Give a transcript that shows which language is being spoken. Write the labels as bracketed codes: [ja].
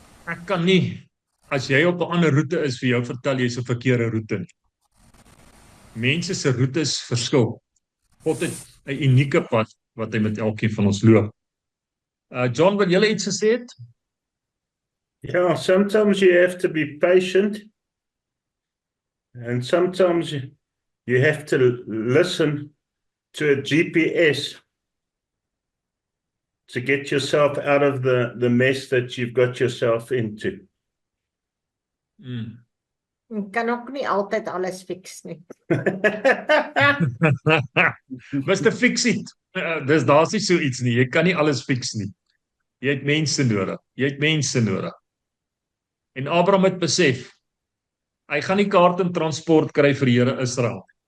[af] Ek kan nie, as jy op 'n ander roete is, vir jou vertel jy's op 'n verkeerde roete nie. Mense se roetes verskil. God het 'n unieke pad wat hy met elkeen van ons loop. John, wil jy iets gesê het? [en] Yeah, sometimes you have to be patient, and sometimes you have to listen to a GPS to get yourself out of the mess that you've got yourself into. [af] Jy kan ook nie altyd alles fix nie. [en] Mr. Fix It. [af] Daar's nie so iets nie. Jy kan nie alles fix nie. Jy het mense nodig. En Abraham het besef, hy gaan nie kaart en transport kry vir die Here Israel.